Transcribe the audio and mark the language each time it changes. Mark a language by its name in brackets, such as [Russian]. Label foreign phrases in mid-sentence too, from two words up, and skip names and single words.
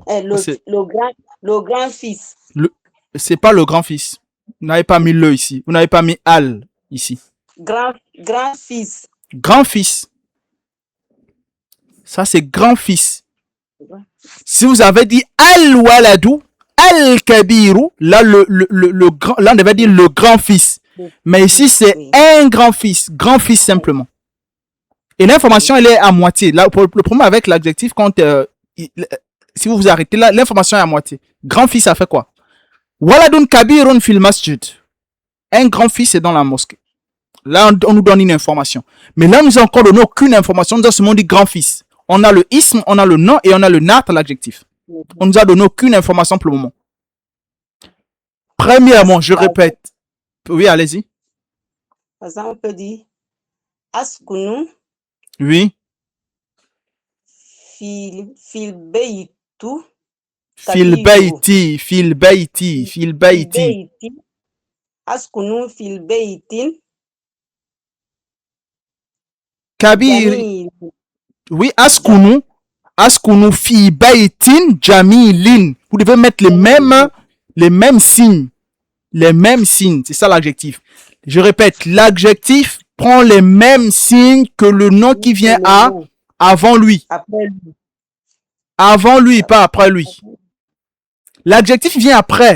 [French] Et le grand-fils. C'est pas le grand-fils. Vous n'avez pas mis le ici. Vous n'avez pas mis al ici. Grand-fils. Grand-fils. Ça, c'est grand-fils. Si vous avez dit [Arabic] الولدُ الكبيرُ, [French] là, là, on devait dire le grand-fils. Mais ici, c'est un grand-fils. Grand-fils simplement. Et l'information, elle est à moitié. Là, le problème avec l'adjectif, quand si vous vous arrêtez là, l'information est à moitié. Grand-fils, ça fait quoi? [Arabic] ولدٌ كبيرٌ في المسجد. [French] Un grand-fils est dans la mosquée. Là, on nous donne une information. Mais là, nous n'avons encore donné aucune information. Nous avons seulement dit grand-fils. On a le ism, on a le nom et on a le nat, l'adjectif. On nous a donné aucune information pour le moment. Premièrement, je répète. Oui, allez-y. Par exemple, on peut dire Askunu. Oui. [Arabic] في البيتُ. في البيتِ. أسكنُ في البيتٍ. Kabir. Oui, أسكنُ في بيتٍ جميلٍ. [French] Vous devez mettre les mêmes signes. Les mêmes signes. C'est ça l'adjectif. Je répète, l'adjectif prend les mêmes signes que le nom qui vient avant lui. Après lui. Avant lui, pas après lui. L'adjectif vient après.